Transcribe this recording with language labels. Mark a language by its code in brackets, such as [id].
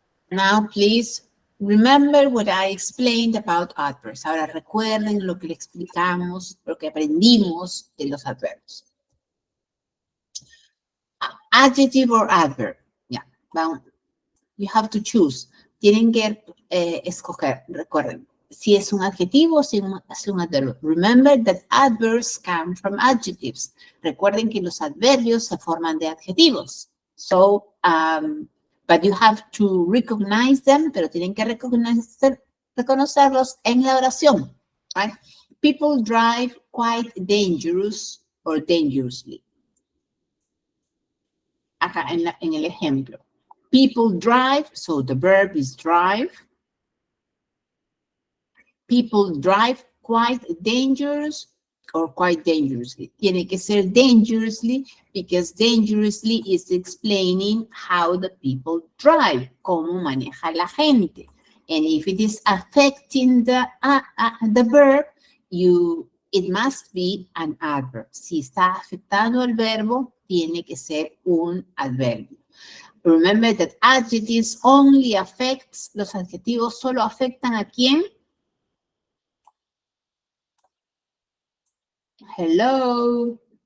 [en] Now, please remember what I explained about adverbs. [es] Ahora recuerden lo que le explicamos, lo que aprendimos de los adverbs. [en] Adjective or adverb. Yeah. Now, you have to choose. [es] Tienen que escoger, recuerden. Si es un adjetivo o si es un adverbio. [en] Remember that adverbs come from adjectives. [es] Recuerden que los adverbios se forman de adjetivos. [en] So, but you have to recognize them, [es] pero tienen que reconocerlos en la oración. [en] Right? People drive quite dangerous or dangerously. [es] Acá en el ejemplo. [en] People drive, so the verb is drive. People drive quite dangerous or quite dangerously. [es] Tiene que ser [en] dangerously because dangerously is explaining how the people drive, [es] cómo maneja la gente. [en] And if it is affecting the verb, it must be an adverb. [es] Si está afectando el verbo, tiene que ser un adverbio. [en] Remember that adjectives only affects, [es] los adjetivos solo afectan a quién? [en] Hello.